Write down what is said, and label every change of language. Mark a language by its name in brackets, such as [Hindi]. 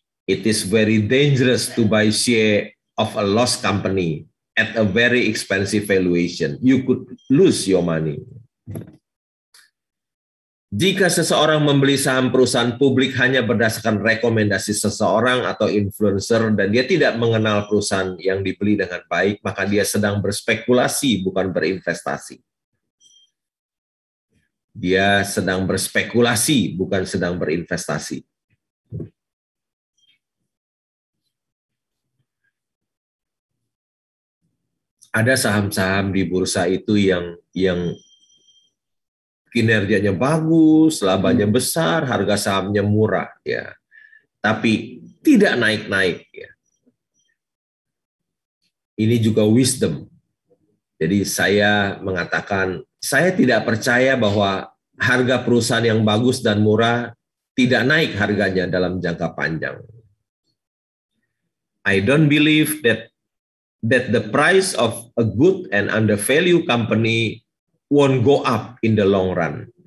[English] It is very dangerous to buy share of a lost company at a very expensive valuation. You could lose your money. [Indonesian] Jika seseorang membeli saham perusahaan publik hanya berdasarkan rekomendasi seseorang atau influencer dan dia tidak mengenal perusahaan yang dibeli dengan baik, maka dia sedang berspekulasi, bukan berinvestasi. Dia sedang berspekulasi, bukan sedang berinvestasi. Ada saham-saham di bursa itu yang kinerjanya bagus, labanya besar, harga sahamnya murah, ya. Tapi tidak naik-naik, ya. Ini juga wisdom. Jadi saya mengatakan, saya tidak percaya bahwa harga perusahaan yang bagus dan murah tidak naik harganya dalam jangka panjang. [English] I don't believe that the price of a good and undervalued company won't go up in the long run.